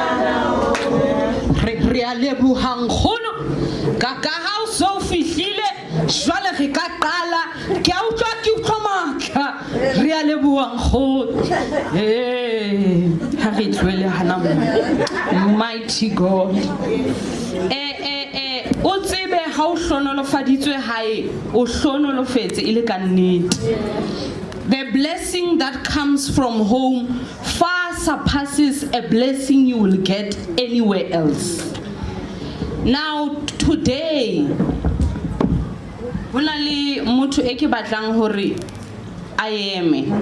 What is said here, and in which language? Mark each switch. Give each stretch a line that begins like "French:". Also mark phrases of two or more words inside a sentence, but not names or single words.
Southern Sotho: Re a leboha nkgono ka ha o so fihlile jwale re ka qala ke a utlwa ke matla re a leboha nkgono ha re tlwele hana mo
English: mighty God
Southern Sotho: o tsebe ha o hlonolofaditswe hae o hlonolofetse ile ka nnete.
English: The blessing that comes from home far surpasses a blessing you will get anywhere else. Now today, I am.